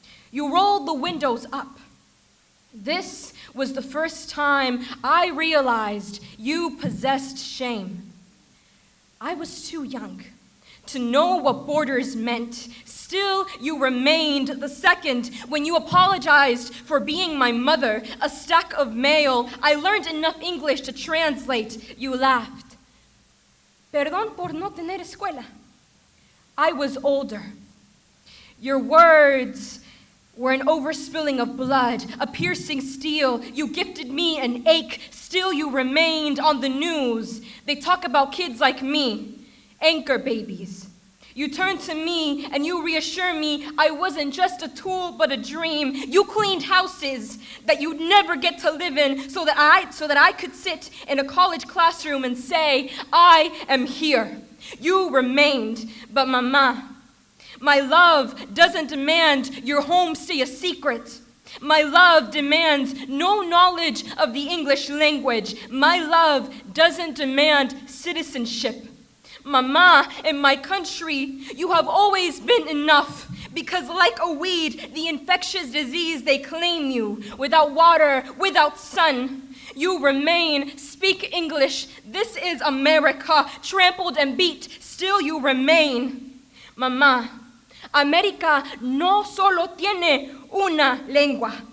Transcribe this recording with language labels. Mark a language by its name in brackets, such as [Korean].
[English] You rolled the windows up. This was the first time I realized you possessed shame. I was too young to know what borders meant. Still, you remained. The second, when you apologized for being my mother, a stack of mail, I learned enough English to translate. You laughed. [Spanish] Perdón por no tener escuela. [English] I was older. Your words were an overspilling of blood, a piercing steel. You gifted me an ache. Still, you remained on the news. They talk about kids like me. Anchor babies. You turn to me and you reassure me I wasn't just a tool but a dream. You cleaned houses that you'd never get to live in so that I could sit in a college classroom and say, I am here. You remained, but Mama, my love doesn't demand your home stay a secret. My love demands no knowledge of the English language. My love doesn't demand citizenship. Mama, in my country, you have always been enough, because like a weed, the infectious disease they claim you, without water, without sun, you remain. Speak English. This is America, trampled and beat, still you remain. [Spanish] Mama, America no solo tiene una lengua.